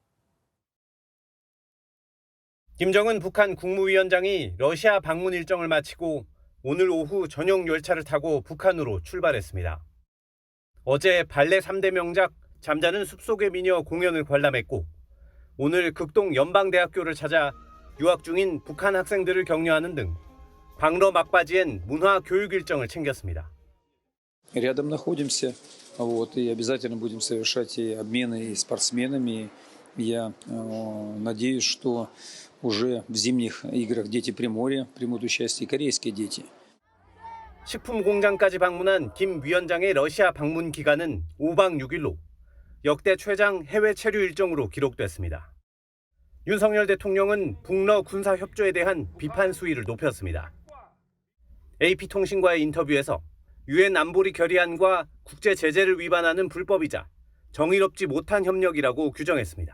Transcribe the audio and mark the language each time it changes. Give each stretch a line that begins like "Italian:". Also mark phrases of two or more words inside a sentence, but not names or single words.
Korean: 김정은 북한 국무위원장이 러시아 방문 일정을 마치고 오늘 오후 전용 열차를 타고 북한으로 출발했습니다. 어제 발레 3대 명작 잠자는 숲속의 미녀 공연을 관람했고 오늘 극동 연방대학교를 찾아 유학 중인 북한 학생들을 격려하는 등 방러 막바지엔 문화 교육 일정을 챙겼습니다.
Russian: Рядом находимся, и обязательно будем совершать и обмены и спортсменами. Я надеюсь, что уже в зимних играх дети Приморья примут участие, корейские дети.
Korean: 식품 공장까지 방문한 김 위원장의 러시아 방문 기간은 5박 6일로 역대 최장 해외 체류 일정으로 기록됐습니다. 윤석열 대통령은 북러 군사 협조에 대한 비판 수위를 높였습니다. AP통신과의 인터뷰에서 유엔 안보리 결의안과 국제 제재를 위반하는 불법이자 정의롭지 못한 협력이라고 규정했습니다.